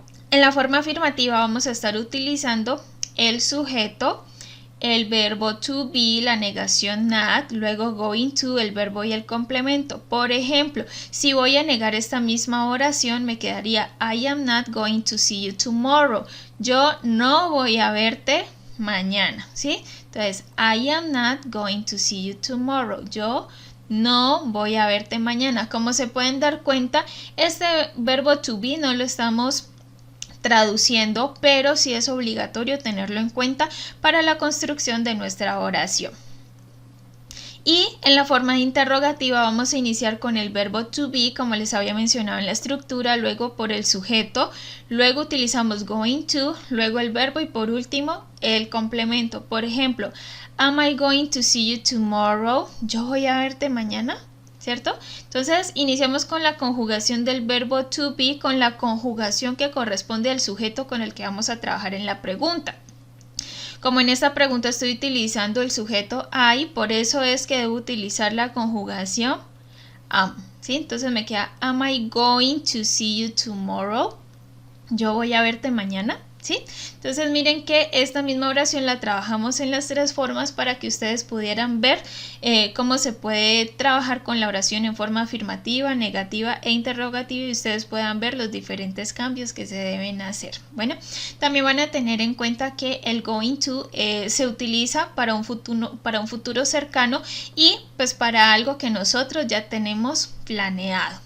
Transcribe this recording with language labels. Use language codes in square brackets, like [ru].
[es] En la forma afirmativa vamos a estar utilizando el sujeto, el verbo to be, la negación not, luego going to, el verbo y el complemento. Por ejemplo, si voy a negar esta misma oración, me quedaría [en] I am not going to see you tomorrow. [es] Yo no voy a verte mañana, ¿sí? Entonces, [en] I am not going to see you tomorrow. [es] Yo no voy a verte mañana. Como se pueden dar cuenta, este verbo to be no lo estamos traduciendo, pero sí es obligatorio tenerlo en cuenta para la construcción de nuestra oración. Y en la forma interrogativa vamos a iniciar con el verbo to be, como les había mencionado en la estructura, luego por el sujeto, luego utilizamos going to, luego el verbo y por último el complemento. Por ejemplo, [en] am I going to see you tomorrow? [es] Yo voy a verte mañana, ¿cierto? Entonces iniciamos con la conjugación del verbo to be, con la conjugación que corresponde al sujeto con el que vamos a trabajar en la pregunta. Como en esta pregunta estoy utilizando el sujeto I, por eso es que debo utilizar la conjugación am, ¿sí? Entonces me queda [en] am I going to see you tomorrow? [es] Yo voy a verte mañana, ¿sí? Entonces miren que esta misma oración la trabajamos en las tres formas para que ustedes pudieran ver cómo se puede trabajar con la oración en forma afirmativa, negativa e interrogativa y ustedes puedan ver los diferentes cambios que se deben hacer. Bueno, también van a tener en cuenta que el going to se utiliza para un futuro cercano y pues para algo que nosotros ya tenemos planeado.